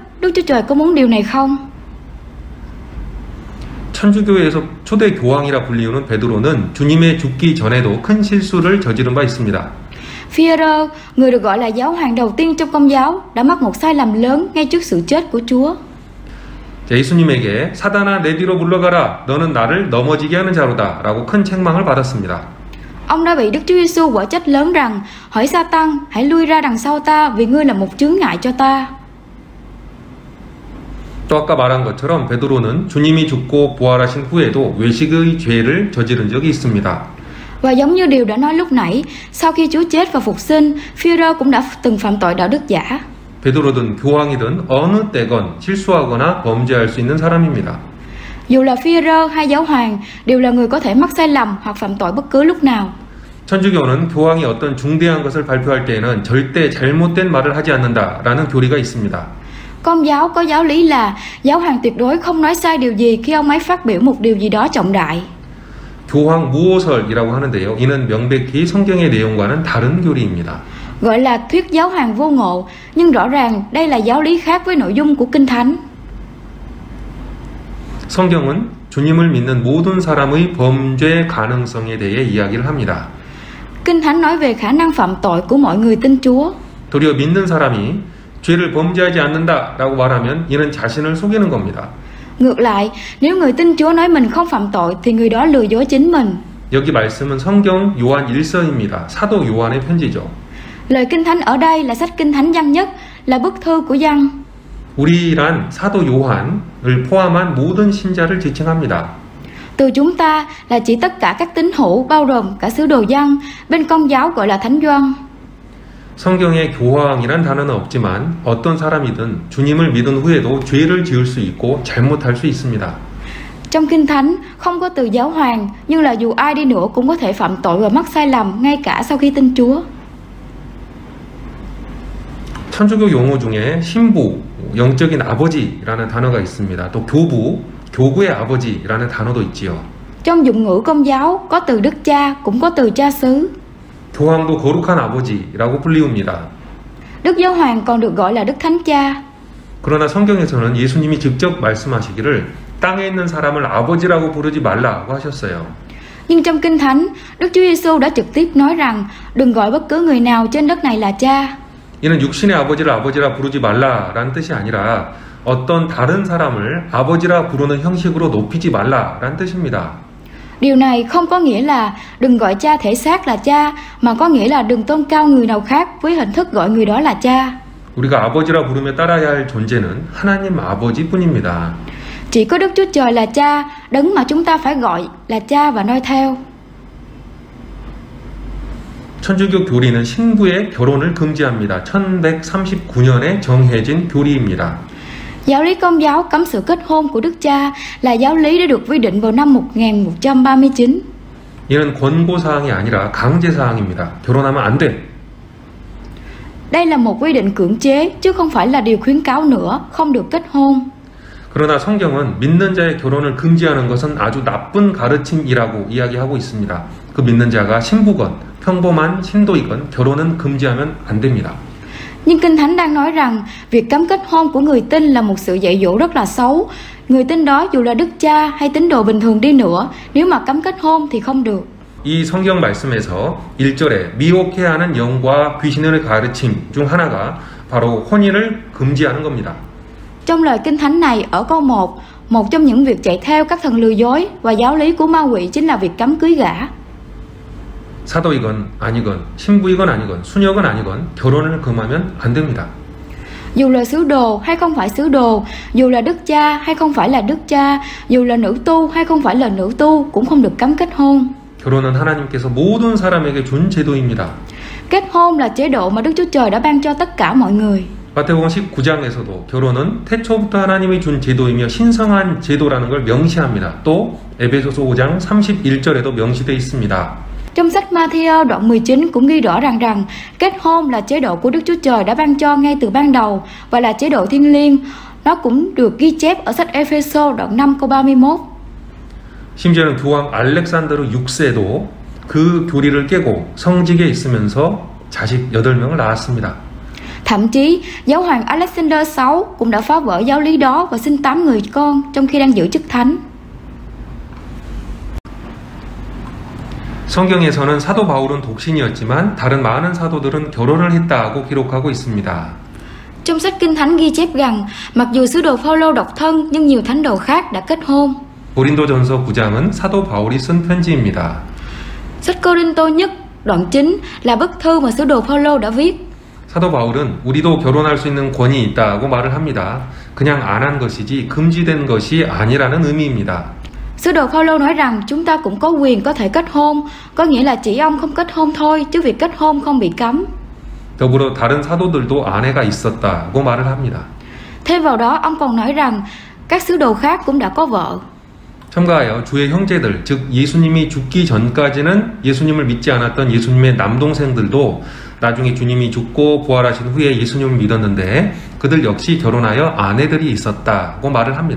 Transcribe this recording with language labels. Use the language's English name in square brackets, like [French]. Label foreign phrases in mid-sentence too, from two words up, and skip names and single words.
[Vietnamese] Đức Chúa Trời có muốn điều này không? [Korean] 천주교회에서 초대 교황이라 불리우는 베드로는 주님의 죽기 전에도 큰 실수를 저지른 바 있습니다. [Vietnamese] Phi-e-rơ, người được gọi là giáo hoàng đầu tiên trong Công giáo, đã mắc một sai lầm lớn ngay trước sự chết của Chúa. [Korean] 예수님에게 사단아 내 뒤로 물러가라 너는 나를 넘어지게 하는 자로다 라고 큰 책망을 받았습니다. [Vietnamese] Ông đã bị Đức Chúa Giêsu quở trách lớn rằng: hỡi Sa-tan, hãy lui ra đằng sau ta vì ngươi là một chướng ngại cho ta. [Korean] 또 아까 말한 것처럼 베드로는 주님이 죽고 부활하신 후에도 외식의 죄를 저지른 적이 있습니다. [Vietnamese] Và giống như điều đã nói lúc nãy, sau khi Chúa chết và phục sinh, Phi-e-rơ cũng đã từng phạm tội đạo đức giả. [Korean] 베드로든 교황이든 어느 때건 실수하거나 범죄할 수 있는 사람입니다. [Vietnamese] Dù là Phi-e-rơ hay giáo hoàng, đều là người có thể mắc sai lầm hoặc phạm tội bất cứ lúc nào. [Korean] 천주교는 교황이 어떤 중대한 것을 발표할 때에는 절대 잘못된 말을 하지 않는다라는 교리가 있습니다. [Vietnamese] Công giáo có giáo lý là giáo hoàng tuyệt đối không nói sai điều gì khi ông ấy phát biểu một điều gì đó trọng đại. [Korean] 교황 무오설이라고 하는데요. 이는 명백히 성경의 내용과는 다른 교리입니다. [Vietnamese] Gọi là thuyết giáo hoàng vô ngộ, nhưng rõ ràng đây là giáo lý khác với nội dung của Kinh Thánh. [Korean] 성경은 주님을 믿는 모든 사람의 범죄 가능성에 대해 이야기를 합니다. [Vietnamese] Kinh Thánh nói về khả năng phạm tội của mọi người tin Chúa. [Korean] 도리어 믿는 사람이 죄를 범죄하지 않는다라고 말하면 이는 자신을 속이는 겁니다. [Vietnamese] Ngược lại, nếu người tin Chúa nói mình không phạm tội thì người đó lừa dối chính mình. [Korean] 여기 말씀은 성경 요한 1서입니다. 사도 요한의 편지죠. [Vietnamese] Lời Kinh Thánh ở đây là sách Kinh Thánh Giăng Nhất, là bức thư của dân. [Korean] 우리란 사도 요한을 포함한 모든 신자를 지칭합니다. [Vietnamese] Từ chúng ta là chỉ tất cả các tín hữu bao gồm cả sứ đồ dân, bên Công giáo gọi là Thánh Doan. [Korean] 성경에 교황이란 단어는 없지만 어떤 사람이든 주님을 믿은 후에도 죄를 지을 수 있고 잘못할 수 있습니다. [Vietnamese] Trong Kinh Thánh không có từ giáo hoàng, nhưng là dù ai đi nữa cũng có thể phạm tội và mắc sai lầm ngay cả sau khi tin Chúa. [Korean] 천주교 용어 중에 신부, 영적인 아버지라는 단어가 있습니다. 또 교부, 교구의 아버지라는 단어도 있지요. [Vietnamese] Trong dụng ngữ Công giáo có từ Đức Cha, cũng có từ Cha xứ. [Korean] 교황도 거룩한 아버지라고 불리웁니다. [Vietnamese] Đức Giáo Hoàng còn được gọi là Đức Thánh Cha. [Korean] 그러나 성경에서는 예수님이 직접 말씀하시기를 땅에 있는 사람을 아버지라고 부르지 말라고 하셨어요. [Vietnamese] Nhưng trong Kinh Thánh, Đức Chúa Giêsu đã trực tiếp nói rằng đừng gọi bất cứ người nào trên đất này là cha. [Korean] 이는 육신의 아버지를 아버지라 부르지 말라라는 뜻이 아니라 어떤 다른 사람을 아버지라 부르는 형식으로 높이지 말라라는 뜻입니다. [Vietnamese] Điều này không có nghĩa là đừng gọi cha thể xác là cha, mà có nghĩa là đừng tôn cao người nào khác với hình thức gọi người đó là cha. [Korean] 우리가 아버지라 부르며 따라야 할 존재는 하나님 아버지뿐입니다. [Vietnamese] Chỉ có Đức Chúa Trời là cha, đấng mà chúng ta phải gọi là cha và noi theo. [Korean] 천주교 교리는 신부의 결혼을 금지합니다. 1139년에 정해진 교리입니다. [Vietnamese] Giáo lý Công giáo cấm sự kết hôn của Đức Cha là giáo lý đã được quy định vào năm 1139. [Korean] 이는 권고사항이 아니라 강제사항입니다. 결혼하면 안 돼. [Vietnamese] Đây là một quy định cưỡng chế chứ không phải là điều khuyến cáo nữa, không được kết hôn. [Korean] 그러나 성경은 믿는 자의 결혼을 금지하는 것은 아주 나쁜 가르침이라고 이야기하고 있습니다. 그 믿는 자가 신부건 평범한 신도이건 결혼은 금지하면 안 됩니다. [Vietnamese] Nhưng Kinh Thánh đang nói rằng việc cấm kết hôn của người tin là một sự dạy dỗ rất là xấu. Người tin đó dù là đức cha hay tín đồ bình thường đi nữa, nếu mà cấm kết hôn thì không được. [Korean] 이 성경 말씀에서 1절에 미혹해 하는 영과 귀신의 가르침 중 하나가 바로 혼인을 금지하는 겁니다. [Vietnamese] Trong lời Kinh Thánh này ở câu 1, một trong những việc chạy theo các thần lừa dối và giáo lý của ma quỷ chính là việc cấm cưới gả. [Korean] 사도이건 아니건 신부이건 아니건 수녀건 아니건 결혼을 금하면 안 됩니다. [Vietnamese] Dù là sứ đồ hay không phải sứ đồ, dù là đức cha hay không phải là đức cha, dù là nữ tu hay không phải là nữ tu cũng không được cấm kết hôn. [Korean] 결혼은 하나님께서 모든 사람에게 준 제도입니다. [Vietnamese] Kết hôn là chế độ mà Đức Chúa Trời đã ban cho tất cả mọi người. [Korean] 마태복음 19장에서도 결혼은 태초부터 하나님이 준 제도이며 신성한 제도라는 걸 명시합니다. 또 에베소서 5장 31절에도 명시되어 있습니다. [Vietnamese] Trong sách Ma-thi-ơ đoạn 19 cũng ghi rõ rằng kết hôn là chế độ của Đức Chúa Trời đã ban cho ngay từ ban đầu và là chế độ thiêng liêng. Nó cũng được ghi chép ở sách Ê-phê-sô đoạn 5 câu 31. [Korean] 심지어는 교황 알렉산드로 6세도 그 교리를 깨고 성직에 있으면서 자식 8명을 낳았습니다. [Vietnamese] Thậm chí, giáo hoàng Alexander VI cũng đã phá vỡ giáo lý đó và sinh 8 người con trong khi đang giữ chức thánh. [Korean] 성경에서는 사도 바울은 독신이었지만 다른 많은 사도들은 결혼을 했다고 기록하고 있습니다. [Vietnamese] Trong sách Kinh Thánh ghi chép rằng, mặc dù sứ đồ Phao-lô độc thân nhưng nhiều thánh đồ khác đã kết hôn. [Korean] 고린도전서 9장은 사도 바울이 쓴 편지입니다. [Vietnamese] Sách Cô-rinh-tô nhất đoạn 9 là bức thư mà sứ đồ Phao-lô đã viết. [Korean] 사도 바울은 우리도 결혼할 수 있는 권이 있다고 말을 합니다. 그냥 안 한 것이지 금지된 것이 아니라는 의미입니다. [Vietnamese] Sứ đồ Phao-lô nói rằng chúng ta cũng có quyền có thể kết hôn, có nghĩa là chỉ ông không kết hôn thôi, chứ việc kết hôn không bị cấm. [Korean] 더불어 다른 사도들도 아내가 있었다고 말을 합니다. [Vietnamese] Thêm vào đó, ông còn nói rằng các sứ đồ khác cũng đã có vợ. [Korean] 첨가하여 주의 형제들, 즉 예수님이 죽기 전까지는 예수님을 믿지 않았던 예수님의 남동생들도 나중에 주님이 죽고 부활하신 후에 예수님을 믿었는데 그들 역시 결혼하여 아내들이 있었다고 말을 합니다.